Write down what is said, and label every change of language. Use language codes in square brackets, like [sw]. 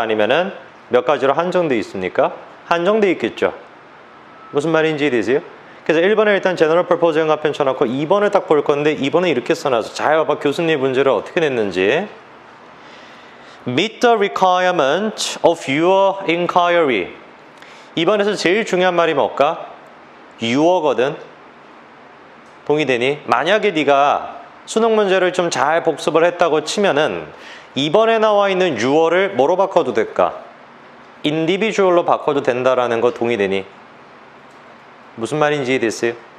[ko] 아니면은 몇 가지로 한정되어 있습니까? 한정되어 있겠죠. 무슨 말인지 이해되세요? 그래서 1번에 일단 제너럴 퍼포즈 현관펜 쳐놓고 2번을 딱 볼 건데 2번은 이렇게 써놔서 잘 봐봐. 교수님 문제를 어떻게 냈는지. [en] Meet the requirement of your inquiry. [ko] 2번에서 제일 중요한 말이 뭘까? 유어거든. 동의되니? 만약에 네가 수능 문제를 좀 잘 복습을 했다고 치면은 2번에 나와 있는 유어를 뭐로 바꿔도 될까? individual로 바꿔도 된다라는 거 동의되니? 무슨 말인지 이해됐어요?